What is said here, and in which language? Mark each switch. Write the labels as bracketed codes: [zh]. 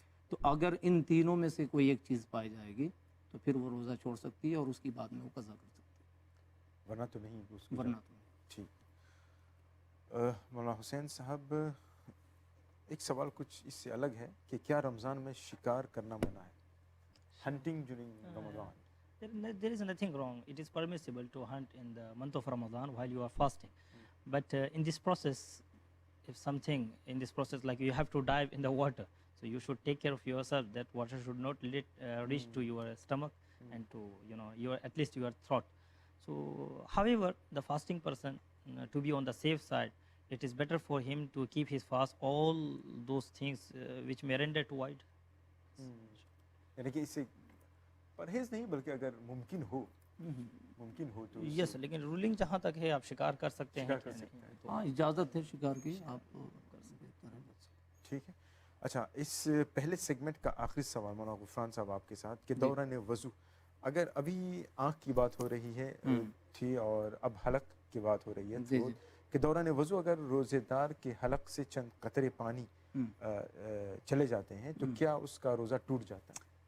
[ur] تو اگر ان تینوں میں سے کوئی ایک چیز پائی جائے گی تو پھر وہ روزہ چھوڑ سکتی ہے اور اس کی بعد میں وہ قضا کر سکتی ہے, ورنہ تو نہیں. ورنہ تو نہیں. ٹھیک. مولانا حسین صاحب, ایک سوال کچھ اس سے الگ ہے کہ کیا رمضان میں شکار کرنا منع ہے, [en] Hunting during Ramadan? There is nothing wrong. It is permissible to hunt in the month of Ramadan while you are fasting. But in this process, if something in this process, like you have to dive in the water, so you should take care of yourself that water should not reach to your stomach and to your at least your throat. So however, the fasting person, to be on the safe side, it is better for him to keep his fast all those things which may render to void. [ur] یعنی کہ اس سے پرہیز نہیں بلکہ اگر ممکن ہو تو یس, لیکن رولنگ جہاں تک ہے آپ شکار کر سکتے ہیں. ہاں اجازت ہے شکار کی, آپ کر سکتے ہیں. ٹھیک ہے. اچھا, اس پہلے سیگمنٹ کا آخری سوال مولانا غفران صاحب آپ کے ساتھ کہ دوران وضو, اگر ابھی آنکھ کی بات ہو رہی ہے تھی اور اب حلق کی بات ہو رہی ہے کہ دوران وضو اگر روزے دار کے حلق سے چند قطرے پانی چلے جاتے ہیں تو کیا اس کا روزہ ٹوٹ جاتا ہے؟